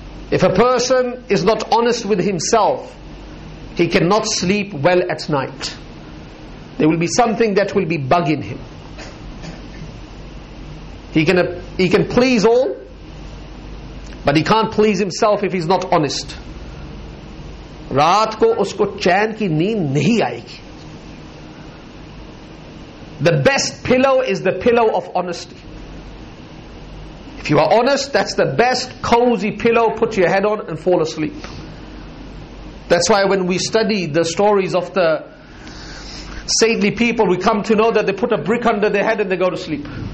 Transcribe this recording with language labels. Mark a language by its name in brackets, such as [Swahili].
[English] If a person is not honest with himself, he cannot sleep well at night. There will be something that will be bugging him. He can please all, but he can't please himself if he's not honest. [Hindi] रात को उसको चैन की नींद नहीं आएगी. [English] The best pillow is the pillow of honesty. If you are honest, that's the best cozy pillow. Put your head on and fall asleep. That's why when we study the stories of the saintly people, we come to know that they put a brick under their head and they go to sleep.